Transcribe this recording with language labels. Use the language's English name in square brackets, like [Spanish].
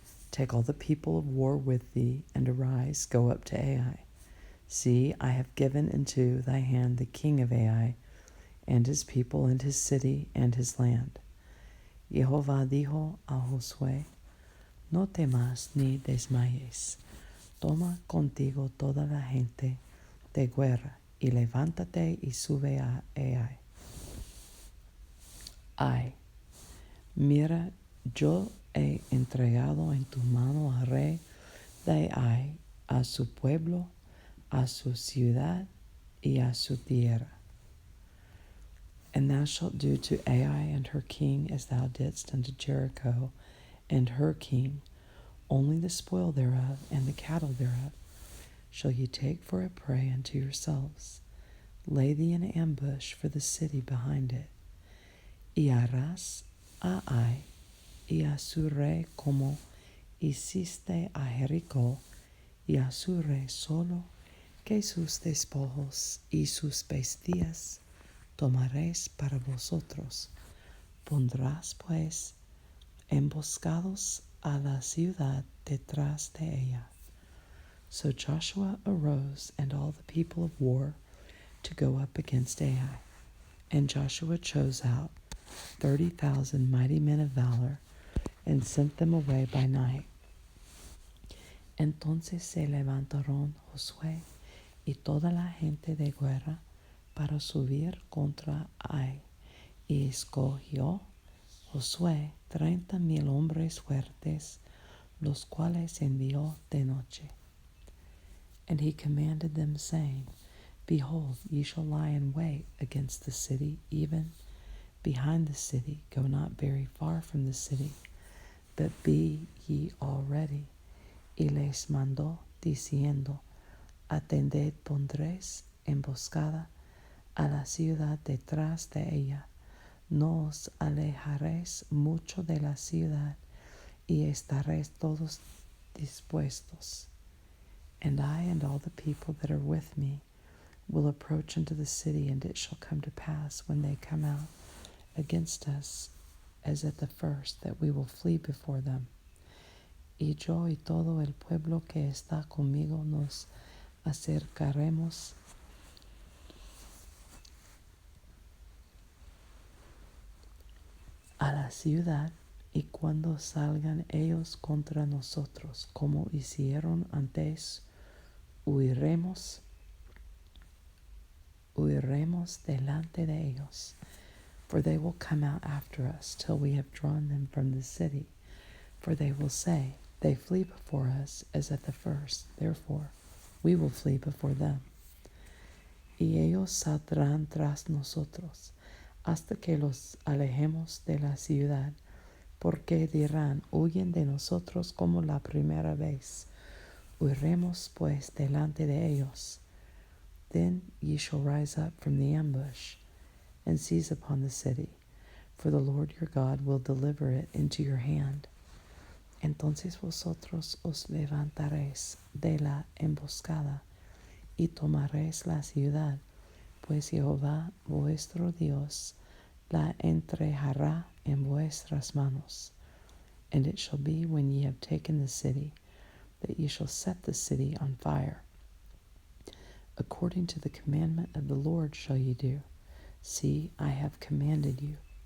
[English] Take all the people of war with thee, and arise, go up to Ai. See, I have given into thy hand the king of Ai, and his people, and his city, and his land. [Spanish] Jehová dijo a Josué, No temas ni desmayes. Toma contigo toda la gente de guerra, y levántate y sube a Ai. Mira, yo he entregado en tu mano al rey de Ai, a su pueblo, a su ciudad, y a su tierra. [English] And thou shalt do to Ai and her king as thou didst unto Jericho and her king. Only the spoil thereof and the cattle thereof shall ye take for a prey unto yourselves. Lay thee in ambush for the city behind it. [Spanish] Y harás a Ai y a su rey como hiciste a Jericó, y a su rey solo, que sus despojos y sus bestias tomaréis para vosotros. Pondrás pues emboscados a la ciudad detrás de ella. [English] So Joshua arose, and all the people of war, to go up against Ai. And Joshua chose out 30,000 mighty men of valor, and sent them away by night. [Spanish] Entonces se levantaron Josué y toda la gente de guerra para subir contra Ai, y escogió Josué 30,000 hombres fuertes, los cuales envió de noche. [English] And he commanded them, saying, Behold, ye shall lie in wait against the city, even behind the city. Go not very far from the city, but be ye all ready. [Spanish] Y les mandó, diciendo, Atended, pondréis emboscada a la ciudad detrás de ella. No os alejaréis mucho de la ciudad, y estaréis todos dispuestos. [English] And I and all the people that are with me will approach unto the city, and it shall come to pass, when they come out against us, as at the first, that we will flee before them. [Spanish] Y yo y todo el pueblo que está conmigo nos acercaremos a la ciudad, y cuando salgan ellos contra nosotros, como hicieron antes, huiremos delante de ellos. [English] For they will come out after us till we have drawn them from the city. For they will say, They flee before us as at the first, therefore we will flee before them. [Spanish] Y ellos saldrán tras nosotros, hasta que los alejemos de la ciudad, porque dirán, Huyen de nosotros como la primera vez. Huiremos pues delante de ellos. [English] Then ye shall rise up from the ambush, and seize upon the city, for the Lord your God will deliver it into your hand. [Spanish] Entonces vosotros os levantaréis de la emboscada, y tomaréis la ciudad, pues Jehová vuestro Dios la entregará en vuestras manos. [English] And it shall be, when ye have taken the city, that ye shall set the city on fire. According to the commandment of the Lord shall ye do. See, I have commanded you.